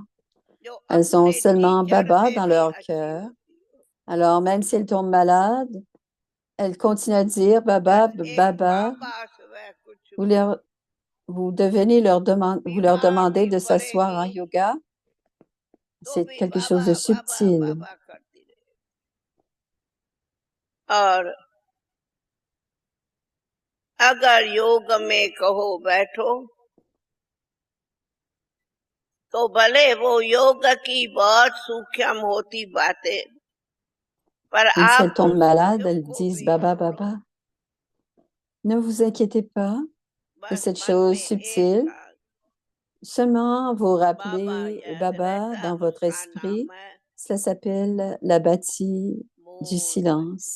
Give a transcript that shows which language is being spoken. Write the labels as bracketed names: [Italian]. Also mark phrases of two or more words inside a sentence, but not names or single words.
[French] Elles ont seulement Baba dans leur cœur. Alors, même si elles tombent malades, elles continuent à dire Baba, Baba. Vous devenez vous leur demandez de s'asseoir en yoga. C'est quelque chose de subtil. [Hindi] अगर योग में कहो बैठो तो भले वो योग की बहुत सूक्ष्म होती बातें पर [French] Même si elles [Hindi] आप [French] tombent malades, elles disent Baba, Baba. Ne vous inquiétez pas de cette chose subtile. Seulement vous rappelez Baba dans votre esprit. Cela s'appelle la bâtie du silence.